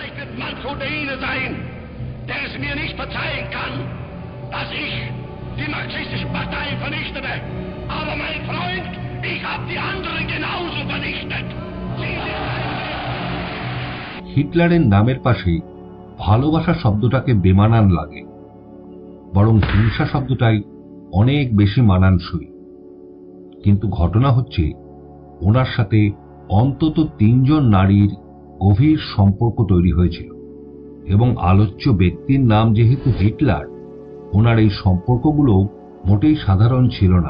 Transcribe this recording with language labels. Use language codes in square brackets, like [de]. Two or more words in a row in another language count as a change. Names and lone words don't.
[de] man so der Ihne sein, der es mir nicht verzeihen kann, dass ich die marxistische Partei vernichtete. Aber mein Freund, ich habe die anderen genauso vernichtet. Sie sind [bn] হিটলারের নামের পাশে ভালোবাসা শব্দটাকে বেমানান লাগে, বরং হিংসা শব্দটাই অনেক বেশি মানানসই। কিন্তু ঘটনা হচ্ছে, ওনার সাথে অন্তত 3 জন নারীর গভীর সম্পর্ক তৈরি হয়েছিল, এবং আলোচ্য ব্যক্তির নাম যেহেতু হিটলার, ওনার এই সম্পর্কগুলো মোটেই সাধারণ ছিল না।